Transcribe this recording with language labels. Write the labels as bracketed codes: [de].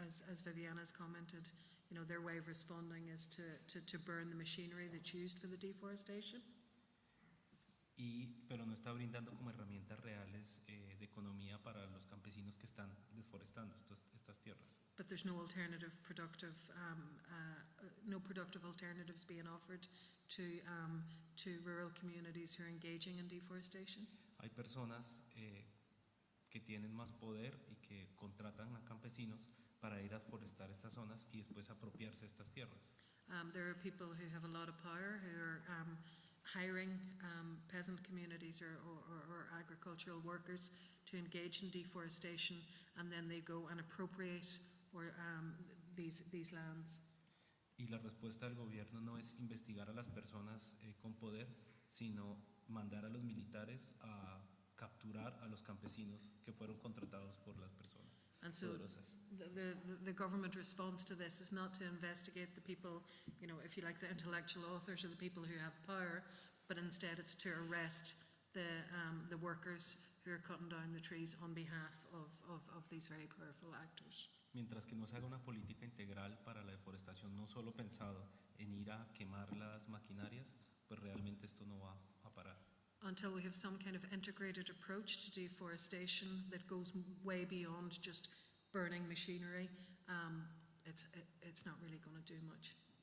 [en] As Viviana has commented, their way of responding is to burn the machinery that's used for the deforestation. [es] Pero no está brindando como herramientas reales de economía para los campesinos que están deforestando estas tierras. [en] But there's no productive alternatives being offered to rural communities who are engaging in deforestation. [es] Hay personas que tienen más poder y que contratan a campesinos para ir a forestar estas zonas y después apropiarse de estas tierras. [en] There are people who have a lot of power who are hiring peasant communities or agricultural workers to engage in deforestation, and then they go and appropriate these lands. [es] Y la respuesta del gobierno no es investigar a las personas con poder, sino mandar a los militares a capturar a los campesinos que fueron contratados por las personas. [en] And so the government response to this is not to investigate the people, if you like, the intellectual authors or the people who have power, but instead it's to arrest the workers who are cutting down the trees on behalf of these very powerful actors. [es] Mientras que no se haga una política integral para la deforestación, no solo pensado en ir a quemar las maquinarias, pues realmente esto no va a parar. [en] Until we have some kind of integrated approach to deforestation that goes way beyond just burning machinery, it's not really going to do much.